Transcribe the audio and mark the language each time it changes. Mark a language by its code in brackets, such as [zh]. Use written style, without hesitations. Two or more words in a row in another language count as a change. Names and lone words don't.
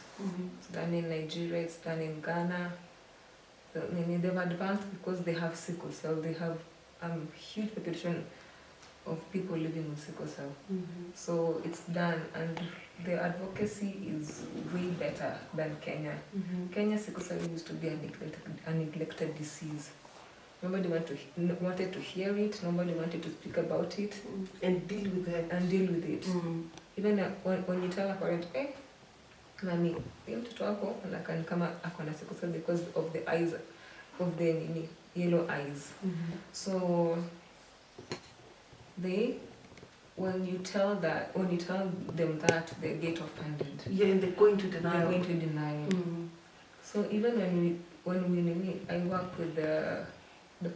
[en] It's done in Nigeria, it's done in Ghana. They've advanced because they have sickle cell. They have a huge population of people living with sickle cell. So it's done, and the advocacy is way better than Kenya. Kenya sickle cell used to be a neglected disease. Nobody wanted to hear it. Nobody wanted to speak about it and deal with it. Even when you tell a parent, hey, [sw] mami, mtoto wako anakaa kama ako na [en] sickle cell because of the eyes, of the yellow eyes. So when you tell them that, they get offended. Yeah, and they're going to deny. So even when I work with Dr.